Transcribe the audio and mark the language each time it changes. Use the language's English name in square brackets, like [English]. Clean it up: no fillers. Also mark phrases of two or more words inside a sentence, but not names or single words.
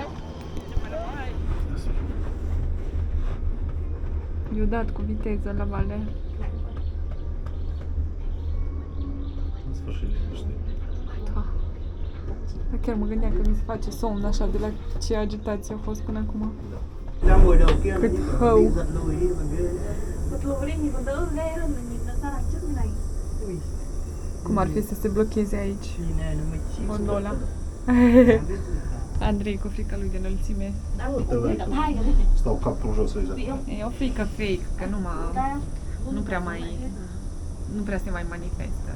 [Romanian] Eu dat cu viteză la vale. În sfârșit liniște. Da. Dar chiar mă gândeam că mi se face somn așa de la ce agitație a fost până acum. Cât hău. [Vietnamese] Một lối đi nhìn còn đỡ ghê hơn là nhìn nó ra đằng trước này. [Romanian] Cum ar fi să se blocheze aici gondola? Andrei cu frica lui de înălțime. Stau capul jos aici. E o frică fake, că nu prea se mai manifestă.